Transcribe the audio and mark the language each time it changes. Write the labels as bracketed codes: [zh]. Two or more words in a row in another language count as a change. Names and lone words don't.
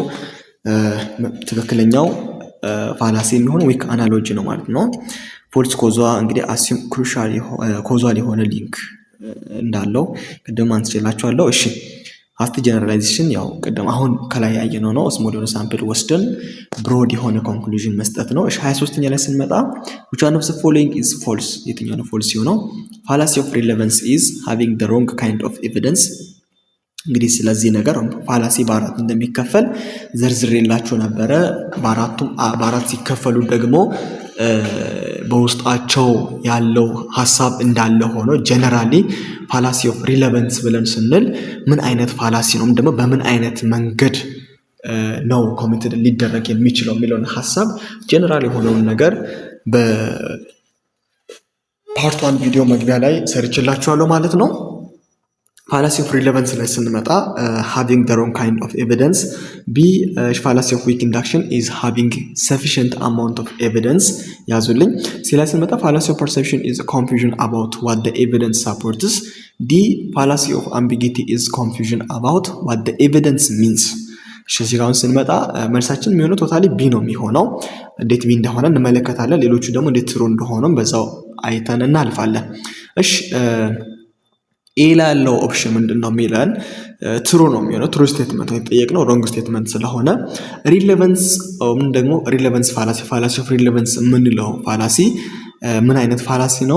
[am] ትክክለኛው ፋላሲ የሚሆን [en] weak analogy [am] ነው ማለት ነው። [en] false cause [am] እንግዲህ [en] assume crucial causal [am] የሆነ ሊንክ እንዳለው ቅድም አንስቼላችኋለሁ። እሺ [en] hasty generalization [am] ያው ቅድም አሁን ከላይ ያየነው ነው። ስሞል የሆነ ሳምፕል ወስደን ብሮድ የሆነ ኮንክሉዥን መስጠት ነው። እሺ 23ኛ ላይ ስንመጣ [en] which one of the following is false? [am] የትኛው ነው ፎልስ የሆነው? [en] fallacy of relevance is having the wrong kind of evidence። [am] እንግዲህ ስለዚህ ነገር ፋላሲ በአራት እንደሚከፈል ዘርዝሬላችሁ ነበረ። በአራት ሲከፈሉ ደግሞ በውስጣቸው ያለው ሀሳብ እንዳለ ሆኖ [en] generally fallacy of relevance [am] ብለን ስንል ምን አይነት ፋላሲ ነው ደግሞ በምን አይነት መንገድ ነው ኮሚትድ ሊደረግ የሚችለው የሚለውን ሀሳብ ጀነራል የሆነውን ነገር በፓርት 1 ቪዲዮ መግቢያ ላይ ሰርችላችኋለሁ ማለት ነው። [en] fallacy of relevance [am] ላይ ስንመጣ [en] having the wrong kind of evidence። [am] ቢ [en] fallacy of weak induction is having sufficient amount of evidence [am] ያዙልኝ። ሲ ላይ ስንመጣ [en] fallacy of perception is confusion about what the evidence supports። [am] ዲ [en] fallacy of ambiguity is confusion about what the evidence means። [am] እሺ ጋር ስንመጣ መልሳችን የሚሆነው ቶታሊ ቢ ነው የሚሆነው። እንዴት ቢ እንደሆነ እንመለከታለን። ሌሎቹ ደግሞ እንዴት ትሩ እንደሆነም በዛው አይተን እናልፋለን። እሺ ኤ ላለው ኦፕሽን ምንድነው የሚለን? ትሩ ነው የሚሆነው። [en] true statement [am] ነው የተጠየቅነው፣ [en] wrong statement [am] ስለሆነ ሪሌቨንስ ምን ደግሞ ሪሌቨንስ [en] fallacy of relevance [am] የምንለው ፋላሲ ምን አይነት ፋላሲ ነው?